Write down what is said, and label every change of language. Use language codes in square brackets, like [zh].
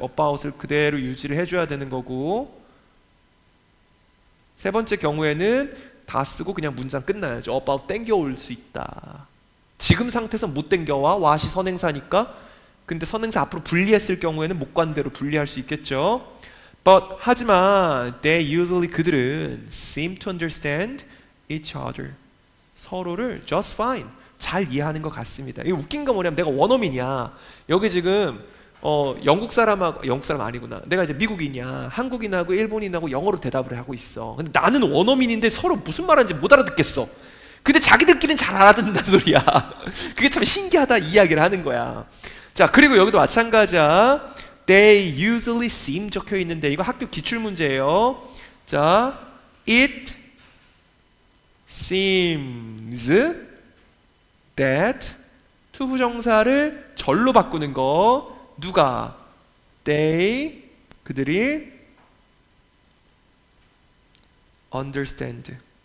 [ko] about을 그대로 유지를 해줘야 되는 거고, 세 번째 경우에는 다 쓰고 그냥 문장 끝나야죠. about 땡겨올 수 있다. 지금 상태에서 못 땡겨와. what이 선행사니까. 근데 선행사 앞으로 분리했을 경우에는 목관대로 분리할 수 있겠죠. [en] But [ko] 하지만 [en] they usually [ko] 그들은 [en] seem to understand each other, [ko] 서로를 [en] just fine, [ko] 잘 이해하는 것 같습니다. 이게 웃긴 거 뭐냐면 내가 원어민이야. 여기 지금 영국 사람 아니구나. 내가 이제 미국인이야. 한국인하고 일본인하고 영어로 대답을 하고 있어. 근데 나는 원어민인데 서로 무슨 말하는지 못 알아듣겠어. 근데 자기들끼리는 잘 알아듣는다는 소리야. 그게 참 신기하다 이야기를 하는 거야. 자, 그리고 여기도 마찬가지야. [en] They usually seem [ko] 적혀 있는데 이거 학교 기출 문제예요. 자, [en] it seems that [ko] 투부정사를 절로 바꾸는 거. 누가? [en] They [ko] 그들이 [en] understand.